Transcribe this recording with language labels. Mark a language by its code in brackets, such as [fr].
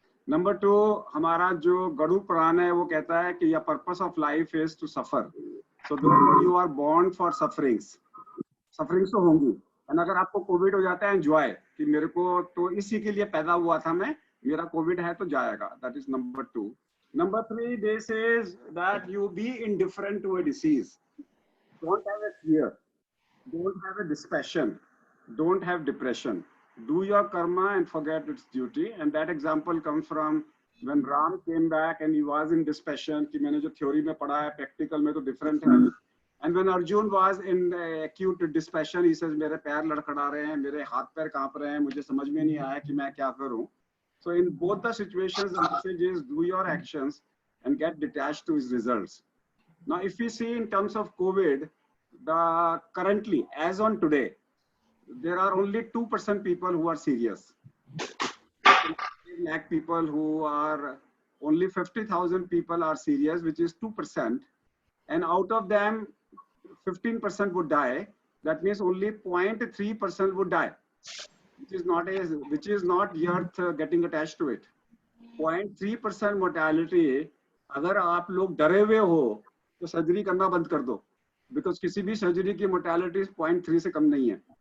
[en] number two, [hi] हमारा जो गरुड़ पुराण है वो कहता है कि [en] The purpose of life is to suffer, so you are born for sufferings. [hi] Sufferings तो होंगी, एंड अगर आपको कोविड हो जाता है, एंजॉय कि मेरे को तो इसी के लिए पैदा हुआ था मैं, मेरा कोविड है तो जाएगा, [en] That is number two. Number three, this is that you be indifferent to a disease, don't have a fear, don't have a dispassion, don't have depression, do your karma and forget its duty. And that example comes from when Ram came back and he was in dispassion [hi] कि मैंने जो theory में पढ़ा है practical में तो different है। [en] And when Arjun was in acute dispassion, he says [hi] मेरे पैर लड़खड़ा रहे हैं, मेरे हाथ पैर कांप रहे हैं, मुझे समझ में नहीं आया कि मैं क्या करूं। [en] So in both the situations, the message is do your actions and get detached to his results. Now, if we see in terms of COVID, currently, as on today, there are only 2% people who are serious. Lakh people who are, only 50,000 people are serious, which is 2%. And out of them, 15% would die. That means only 0.3% would die, which is not the earth getting attached to it. 0.3% mortality. [hi] अगर आप लोग डरे हुए हो तो surgery करना बंद कर दो, बिकॉज किसी भी सर्जरी की मोर्टेलिटी 0.3 से कम नहीं है।